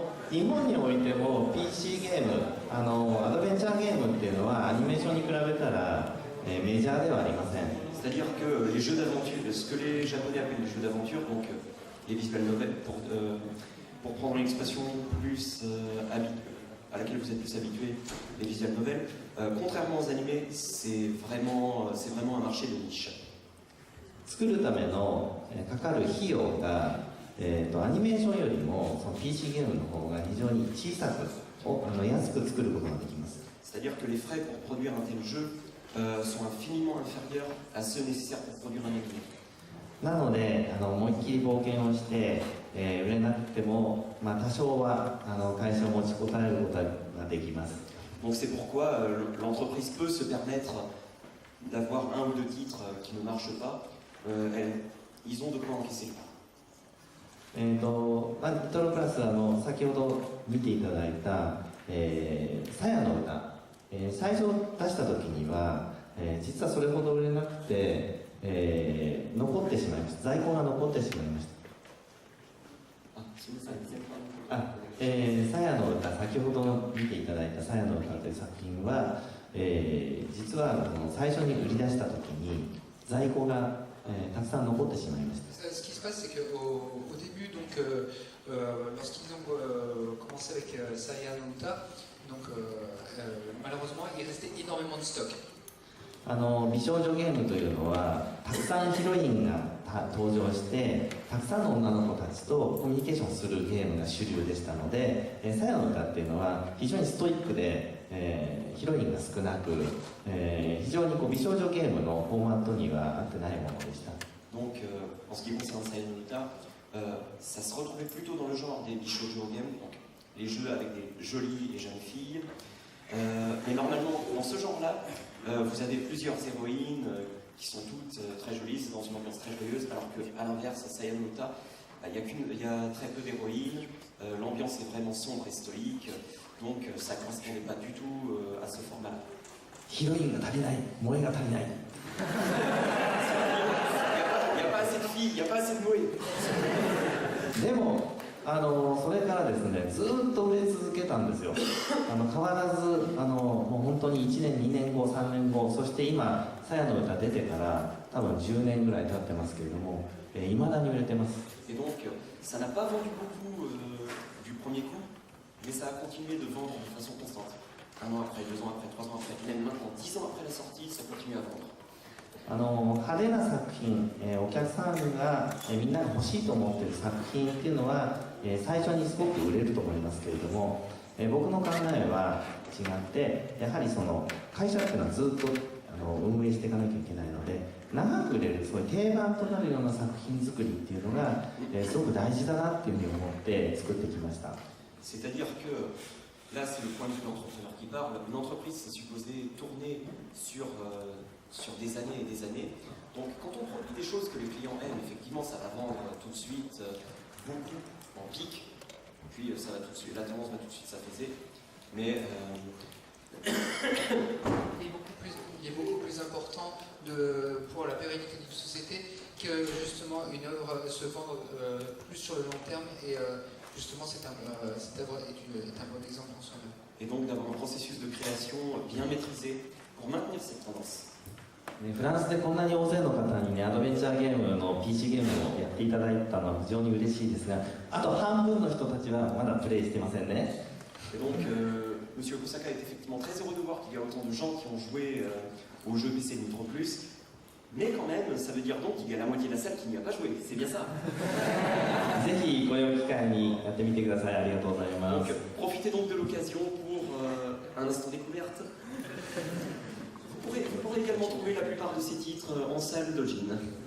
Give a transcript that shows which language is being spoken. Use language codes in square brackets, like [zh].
[ja] 日本においても PC ゲームアドベンチャーゲームっていうのはアニメーションに比べたら、メジャーではありません。 [fr] C'est-à-dire que les jeux d'aventure, ce que les Japonais appellent les jeux d'aventure, donc les visual novels, pour prendre une expression plus à laquelle vous êtes plus habitués, les visual novels, contrairement aux animés, c'est vraiment un marché de niche. [ja] 作るためのかかる費用が、アニメーションよりもその PC ゲームの方が非常に小さく安く作ることができます。 [fr] C'est-à-dire que les frais pour produire un tel jeu sont infiniment inférieurs à ceux nécessaires pour produire un anime. [ja] なので思いっきり冒険をして、売れなくても、多少は会社を持ちこたえることができます。 [fr] Donc c'est pourquoi l'entreprise peut se permettre d'avoir un ou deux titres qui ne marchent pas. Ils ont de quoi encaisser le coup. [ja] ニトロプラス先ほど見ていただいた「さやの歌」最初出した時には、実はそれほど売れなくて、残ってしまいました。在庫が残ってしまいました。さやの歌、先ほど見ていただいた「さやの歌」という作品は、実は最初に売り出した時に在庫が、たくさん残ってしまいました。 [fr] Ce qui se passe, c'est qu'au début, donc, lorsqu'ils ont commencé avec Saya no Uta, donc, malheureusement, il restait énormément de stock. [ja] 美少女ゲームというのはたくさんヒロインが登場してたくさんの女の子たちとコミュニケーションするゲームが主流でしたので「さやの歌」っていうのは非常にストイックで、ヒロインが少なく、非常に美少女ゲームのフォーマットには合ってないものでした。 [fr] Donc, en ce qui concerne Saya no Uta, ça se retrouvait plutôt dans le genre des Bishoujo games, donc les jeux avec des jolies et jeunes filles. Mais normalement, dans ce genre-là, vous avez plusieurs héroïnes qui sont toutes très jolies, c'est dans une ambiance très joyeuse, alors qu'à l'inverse, à Saya no Uta, il y a très peu d'héroïnes, l'ambiance est vraiment sombre et stoïque, donc ça ne correspondait pas du tout à ce format-là. [ja] ヒロインが足りない、萌えが足りない。 [fr] Il n'y a pas assez de Noé. [ja] でもそれからですねずっと売れ続けたんですよ。変わらずもう本当に1年2年後3年後そして今「さやの歌」出てから多分10年ぐらい経ってますけれどもいまだに売れてます。 [fr] Et donc ça n'a pas vendu beaucoup du premier coup, mais ça a continué de vendre de façon constante. 1 an après, 2 ans après, 3 ans après, même maintenant 10 ans après la sortie, ça continue à vendre. 派手な作品、お客さんが、みんなが欲しいと思っている作品っていうのは、最初にすごく売れると思いますけれども、僕の考えは違ってやはりその会社っていうのはずっと運営していかなきゃいけないので長く売れるそういう定番となるような作品作りっていうのが、すごく大事だなっていうふうに思って作ってきました。 C'est-à-dire que là, c'est le point de vue de l'entrepreneur qui parle. Une entreprise, c'est supposé tourner sur des années et des années. Donc, quand on produit des choses que les clients aiment, effectivement, ça va vendre tout de suite beaucoup en pic. Puis, ça va tout de suite, la tendance va tout de suite s'apaiser. Mais il est beaucoup plus important pour la pérennité d'une société que justement une œuvre se vendre plus sur le long terme. Et justement, cette œuvre est un bon exemple en soi-même. Et donc, d'avoir un processus de création bien maîtrisé pour maintenir cette tendance. [ja] フランスでこんなに大勢の方にねアドベンチャーゲームの PC ゲームをやっていただいたのは非常に嬉しいですがあと半分の人たちはまだプレイしてませんね。 [fr] Et donc, Monsieur Kosaka est effectivement très heureux de voir qu'il y a autant de gens qui ont joué au jeu PC Nitro Plus, Mais quand même, ça veut dire donc qu'il y a la moitié de la salle qui n'y a pas joué. C'est bien ça. [ja] ぜひこれを機会にやってみてください。ありがとうございま [fr] Donc [ja] す。 [fr] profitez donc de l'occasion pour un instant découverte. Vous pourrez également trouver la plupart de ces titres en salle d'Ojin.